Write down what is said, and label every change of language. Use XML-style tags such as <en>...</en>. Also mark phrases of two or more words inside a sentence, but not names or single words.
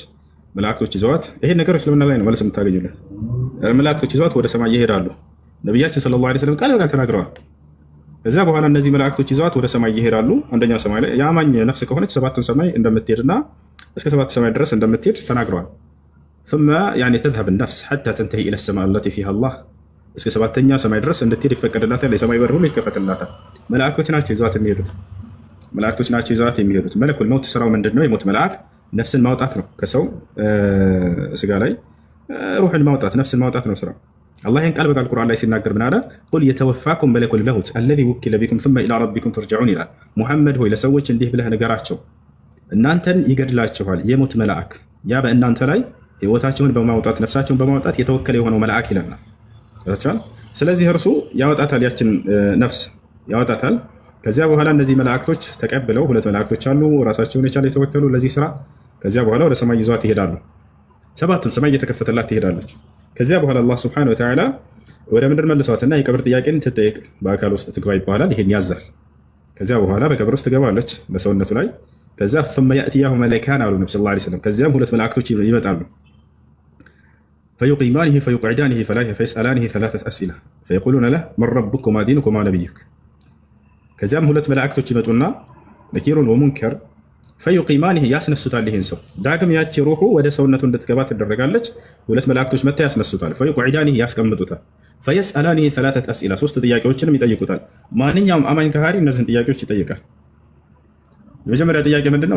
<am>መላእክቶች ይዘዋት። ይሄ ነገር እስልምና ላይ ነው መልስ የምታገኙለት። መላእክቶች ይዘዋት ወደ ሰማይ ይሄዳሉ። ነቢያችን</am> <ar>صلى الله عليه وسلم</ar> <am>ቃል በቃል ተናግረዋል። ከዚያ በኋላ እነዚህ መላእክቶች ይዘዋት ወደ ሰማይ ይሄዳሉ። አንደኛው ሰማይ ላይ የአማኝ ነፍስ ከሆነች ሰባቱን ሰማይ እንደምትሄድና እስከ ሰባቱ ሰማይ ድረስ እንደምትሄድ ተናግረዋል።</am> <ar>ثم يعني تذهب النفس حتى تنتهي الى السماء التي فيها الله</ar> <am>እስከ ሰባተኛ ሰማይ ድረስ እንድትሄድ ይፈቀድላታል። የሰማይ በር ሁሉ ይከፈትላታል። መላእክቶች ናቸው ይዘዋት የሚሄዱት።</am> <ar>ملك الموت</ar> <am>ስራው ምንድነው? የሞት መልአክ ነፍስን ማውጣት ነው። ከሰው ስጋ ላይ ሩህን ማውጣት፣ ነፍስን ማውጣት ነው ስራው። አላህ ይህን ቃል በቃል ቁርአን ላይ ሲናገር ምን አለ?</am> <ar>قل يتوفاكم ملك الموت الذي وكل بكم ثم الى ربكم ترجعون</ar> <am>ይላል። ሙሐመድ ሆይ ለሰዎች እንዲህ ብለህ ንገራቸው፣ እናንተን ይገድላችኋል የሞት መልአክ፣ ያ በእናንተ ላይ ህይወታቸውን በማውጣት ነፍሳቸውን በማውጣት የተወከለ የሆነው መልአክ ይለናል። ስለዚህ እርሱ ያወጣታል፣ ያችን ነፍስ ያወጣታል። ከዚያ በኋላ እነዚህ መላእክቶች ተቀብለው፣ ሁለት መላእክቶች አሉ ራሳቸውን የቻለ የተወከሉ ለዚህ ስራ። ከዚያ በኋላ ወደ ሰማይ ይዟት ይሄዳሉ። ሰባቱን ሰማይ እየተከፈተላት ትሄዳለች። ከዚያ በኋላ አላህ</am> <ar>سبحانه وتعالى</ar> <am>ወደ ምድር መልሷትና የቀብር ጥያቄን ትጠይቅ፣ በአካል ውስጥ ትግባ ይባላል። ይሄን ያዛል። ከዚያ በኋላ በቀብር ውስጥ ትገባለች በሰውነቱ ላይ። ከዛ</am> <ar>ثم يأتياه ملكان</ar> <am>አሉ ነብዩ</am> <ar>صلى الله عليه وسلم።</ar> <am>ከዚያም ሁለት መላእክቶች ይመጣሉ።</am> <ar>فيقيمانه فيقعدانه فيسألانه ثلاثة أسئلة فيقولون له من ربك وما دينك وما نبيك.</ar> <am>ከዚያም ሁለት መላእክቶች ይመጡና ነኪሩን ወሙንከር ፈዩቂማኒህ ያስነሱታል። ይህን ሰው ዳግም ያቺ ሩሑ ወደ ሰውነቱ እንድትገባ ትደረጋለች። ሁለት መላእክቶች መጥተው ያስነሱታል። ፈዩቅዒዳኒህ ያስቀምጡታል።</am> <ar>فيسألانه ثلاثة أسئلة</ar> <am>ሶስት ጥያቄዎችንም ይጠይቁታል። ማንኛውም አማኝ ከሃዲ እነዚህን ጥያቄዎች ይጠይቃል። የመጀመሪያ ጥያቄ ምንድነው?</am>